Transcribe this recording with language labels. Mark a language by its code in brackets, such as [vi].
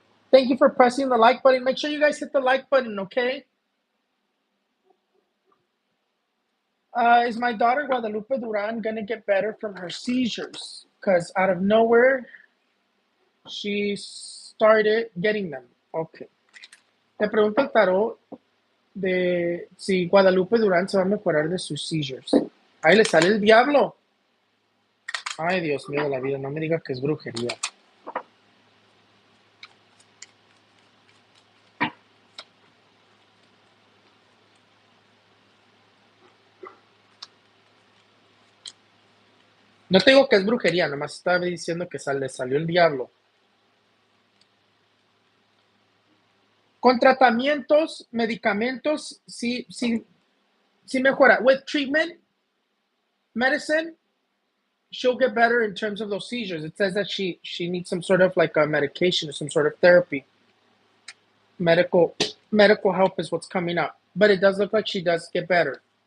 [en] Thank you for pressing the like button. Make sure you guys hit the like button, okay? Is my daughter Guadalupe Duran gonna get better from her seizures? Because out of nowhere, she started getting them. Okay. [es] Le pregunto al tarot de si Guadalupe Durán se va a mejorar de sus seizures. Ahí le sale el diablo. Ay, Dios mío de la vida, no me diga que es brujería. No te digo que es brujería, nomás estaba diciendo que le salió el diablo. Con tratamientos, medicamentos, sí, sí, sí mejora. [en] With treatment, medicine, she'll get better in terms of those seizures. It says that she needs some sort of like a medication or some sort of therapy. Medical help is what's coming up. But it does look like she does get better.